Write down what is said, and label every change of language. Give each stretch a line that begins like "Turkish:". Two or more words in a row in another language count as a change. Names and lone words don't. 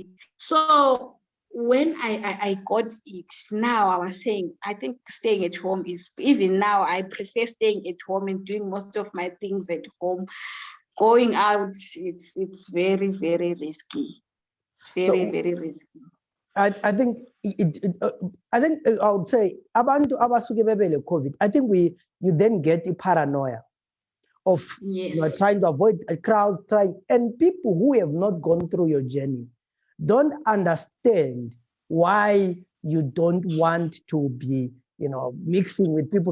English: So when I got it, now I was saying, I think staying at home is, even now, I prefer staying at home and doing most of my things at home. Going out, it's very, very risky. It's very, very risky. I think I would say
Zulu: abantu abasuke bebele COVID.
English: I think you then get a paranoia of trying to avoid crowds, and people who have not gone through your journey don't understand why you don't want to be, mixing with people.